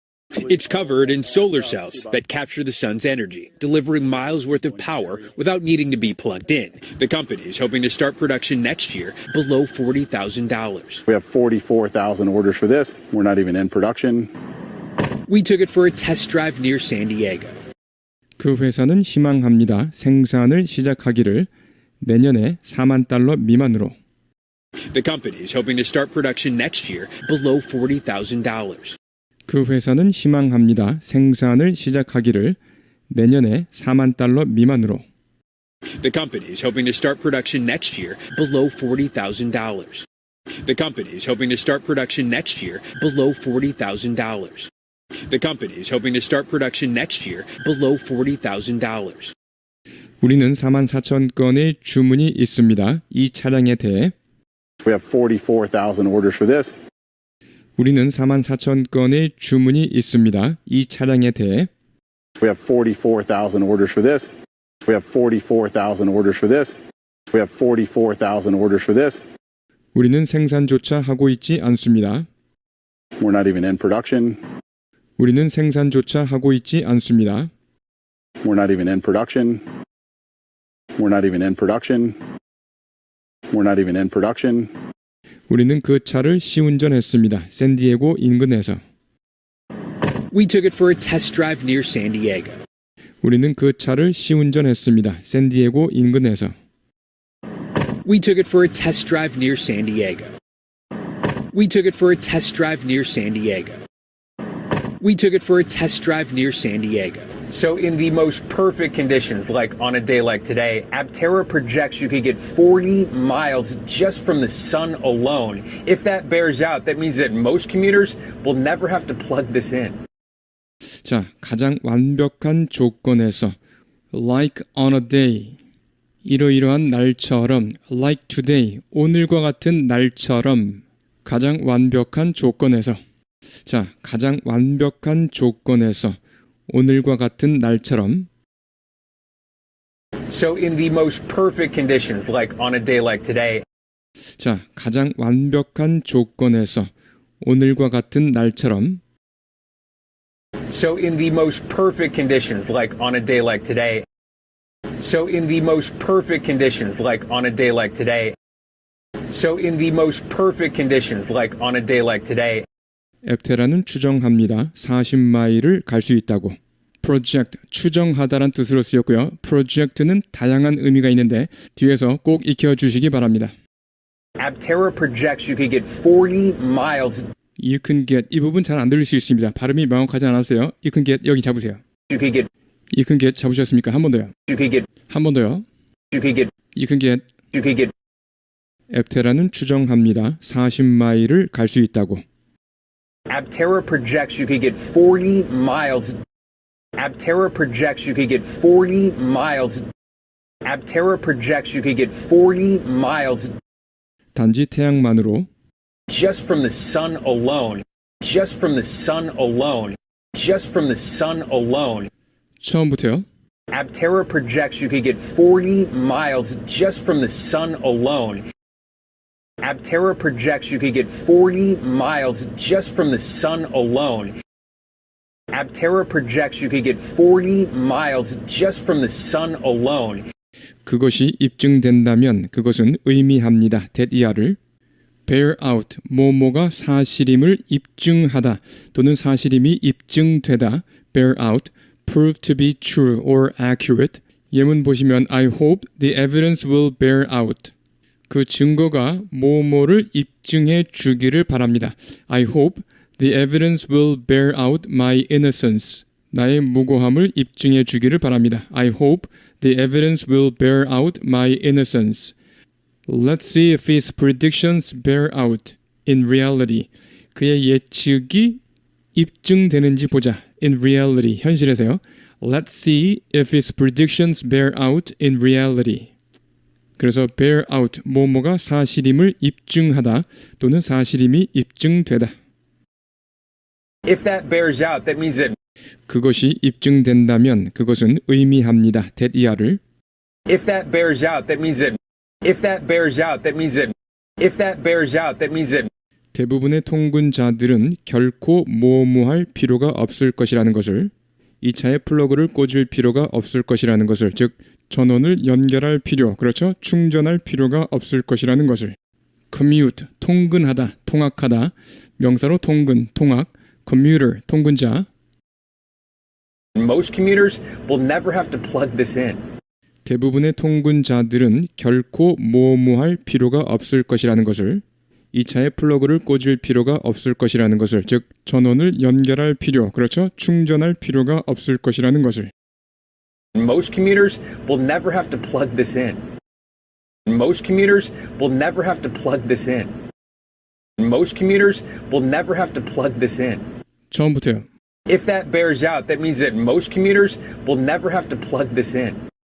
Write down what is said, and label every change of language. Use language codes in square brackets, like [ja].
[en] It's covered in solar cells that capture the sun's energy, delivering miles worth of power without needing to be plugged in. The company is hoping to start production next year below $40,000. We have 44,000 orders for this. We're not even in production. We took it for a test drive near San Diego. [ko] 그 회사는 희망합니다. 생산을 시작하기를 내년에 $40,000 미만으로. [en] The company is hoping to start production next year below $40,000. [ko] 그 회사는 희망합니다. 생산을 시작하기를 내년에 $40,000 미만으로. [en] The company is hoping to start production next year below $40,000. The company is hoping to start production next year below $40,000. The company is hoping to start production next year below $40,000. [ko] 우리는 44,000건의 주문이 있습니다. 이 차량에 대해. [en] We have 44,000 orders for this. [ko] 우리는 44,000건의 주문이 있습니다. 이 차량에 대해. [en] We have 44,000 orders for this. We have 44,000 orders for this. We have 44,000 orders for this. [ko] 우리는 생산조차 하고 있지 않습니다. [en] We're not even in production. [ko] 우리는 생산조차 하고 있지 않습니다. [en] We're not even in production. We're not even in production. We're not even in production. [ko] 우리는 그 차를 시운전했습니다. 샌디에고 인근에서. [en] We took it for a test drive near San Diego. [ko] 우리는 그 차를 시운전했습니다. 샌디에고 인근에서. [en] We took it for a test drive near San Diego. We took it for a test drive near San Diego. We took it for a test drive near San Diego. So in the most perfect conditions, like on a day like today, Aptera projects you could get 40 miles just from the sun alone. If that bears out, that means that most commuters will never have to plug this in. [ko] 자, 가장 완벽한 조건에서 [en] like on a day, [ko] 이러이러한 날처럼 [en] like today, [ko] 오늘과 같은 날처럼 가장 완벽한 조건에서 자, 가장 완벽한 조건에서 오늘과 같은 날처럼 [en] So in the most perfect conditions, like on a day like today, [ko] 자, 가장 완벽한 조건에서 오늘과 같은 날처럼 [en] so in the most perfect conditions, like on a day like today, so in the most perfect conditions, like on a day like today, so in the most perfect conditions, like on a day like today, [ko] 앱테라는 추정합니다. 40마일을 갈 수 있다고. project, 추정하다란 뜻으로 쓰였고요. project는 다양한 의미가 있는데 뒤에서 꼭 익혀주시기 바랍니다. [en] Aptera projects you could get 40 miles. You can get, [ko] 이 부분 잘 안 들릴 수 있습니다. 발음이 명확하지 않았어요. [en] You can get, [ko] 여기 잡으세요. [en] You could get. You can get [ko] 잡으셨습니까? 한 번 더요. [en] You could get. [ko] 한 번 더요. [en] You could get. You can get. You could get. [ko] 앱테라는 추정합니다. 40마일을 갈 수 있다고. [en] Aptera projects you could get 40 miles. Aptera projects you could get 40 miles. Aptera projects you could get 40 miles [ko] 단지 태양만으로 [en] just from the sun alone. Just from the sun alone. Just from the sun alone. [ko] 처음부터요. [en] Aptera projects you could get 40 miles just from the sun alone. Aptera projects you could get 40 miles just from the sun alone. Aptera projects you could get 40 miles just from the sun alone. [ko] 그것이 입증된다면 그것은 의미합니다. that이야를 bear out, 뭐뭐가 사실임을 입증하다 또는 사실임이 입증되다. [en] bear out, prove to be true or accurate. [ko] 예문 보시면 [en] I hope the evidence will bear out. [ko] 그 증거가 뭐뭐를 입증해 주기를 바랍니다. [en] I hope the evidence will bear out my innocence. [ko] 나의 무고함을 입증해 주기를 바랍니다. [en] I hope the evidence will bear out my innocence. Let's see if his predictions bear out in reality. [ko] 그의 예측이 입증되는지 보자. [en] In reality, [ko] 현실에서요. [en] Let's see if his predictions bear out in reality. [ko] 그래서 bear out, 뭐뭐가 사실임을 입증하다 또는 사실임이 입증되다. [en] If that bears out, that means that. [ko] 그것이 입증된다면 그것은 의미합니다. that이야를 [en] If that bears out, that means that. If that bears out, that means that. If that bears out, that means that. [ko] 대부분의 통근자들은 결코 모호할 필요가 없을 것이라는 것을, 이 차에 플러그를 꽂을 필요가 없을 것이라는 것을, 즉 전원을 연결할 필요, 그렇죠? 충전할 필요가 없을 것이라는 것을. commute, 통근하다, 통학하다, 명사로 통근, 통학, commuter, 통근자. [en] Most commuters will never have to plug this in. [ko] 대부분의 통근자들은 결코 모호할 필요가 없을 것이라는 것을, 이 차에 플러그를 꽂을 필요가 없을 것이라는 것을, 즉 전원을 연결할 필요, 그렇죠? 충전할 필요가 없을 것이라는 것을. [en] Most commuters will never have to plug this in. Most commuters will never have to plug this in. Most commuters will never have to plug this in. [ko] 처음부터요. [en] If that bears out, that means that most commuters will never have to plug this in.